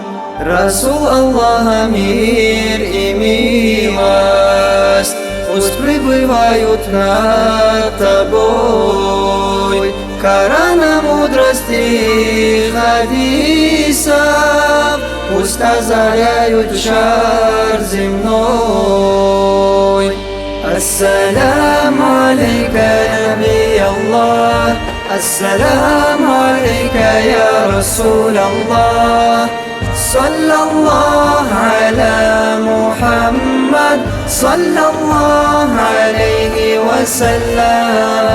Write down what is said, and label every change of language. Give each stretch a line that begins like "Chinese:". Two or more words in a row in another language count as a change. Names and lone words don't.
Russian: Расул Аллаха, мир и милость пусть пребывают над тобой. Корана, мудрости, хадисов пусть озаряют шар земной.
Arabic: السلام عليك نبي الله، السلام عليك يا رسول الله. صلى الله على محمد صلى الله عليه وسلم.